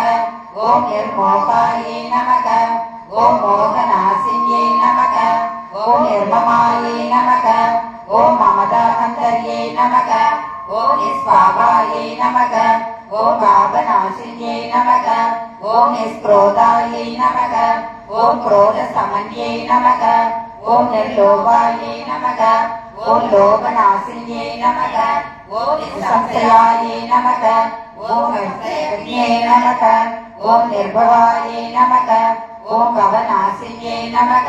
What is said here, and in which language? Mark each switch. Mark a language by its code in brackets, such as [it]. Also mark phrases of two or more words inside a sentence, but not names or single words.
[sa] ओम् निर्मोहायै नमः। ओम् मोहनाशिन्यै नमः. ओम् निर्ममायै नमः। ओम् ममताहन्त्र्यै नमः. ओम् निष्पापायै नमः। ओम् पापनाशिन्यै नमः. ओम् निष्क्रोधायै नमः। ओम् क्रोध समन्ये नमः. ओम निर्लोभाये नमः. ओम लोभनाशिन्ये नमः. ओम निसंशयाये नमः. ओम निर्भये नमः. ओम निर्भवाये नमः. ओम भवनाशिन्ये नमः.